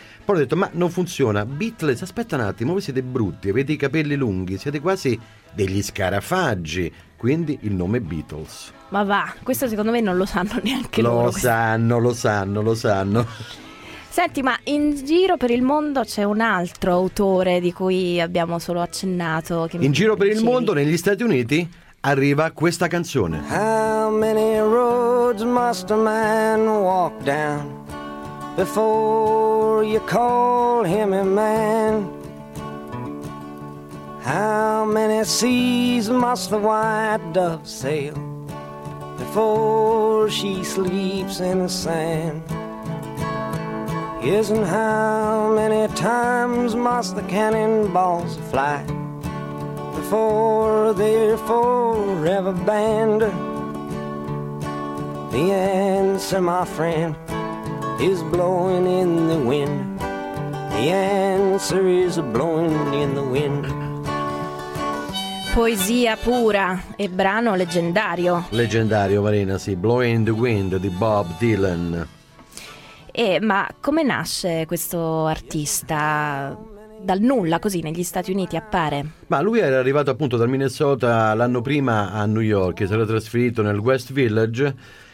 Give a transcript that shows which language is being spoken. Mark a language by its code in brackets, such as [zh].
[it] Poi ho detto, ma non funziona, Beatless, aspetta un attimo, voi siete brutti, avete i capelli lunghi, siete quasi degli scarafaggi, quindi il nome Beatles. Ma va, questo secondo me non lo sanno neanche lo loro. Lo sanno. Senti, ma in giro per il mondo c'è un altro autore di cui abbiamo solo accennato. Il mondo, negli Stati Uniti, arriva questa canzone. [en] How many roads must a man walk down before you call him a man? How many seas must the white dove sail before she sleeps in the sand? Yes, and how many times must the cannonballs fly before they're forever banned? The answer, my friend, is blowing in the wind. The answer is blowing in the wind. [it] Poesia pura e brano leggendario. Leggendario, Marina, sì. Blowing in the Wind di Bob Dylan. Ma come nasce questo artista? Dal nulla, così, negli Stati Uniti appare? Ma lui era arrivato appunto dal Minnesota l'anno prima a New York e si era trasferito nel West Village.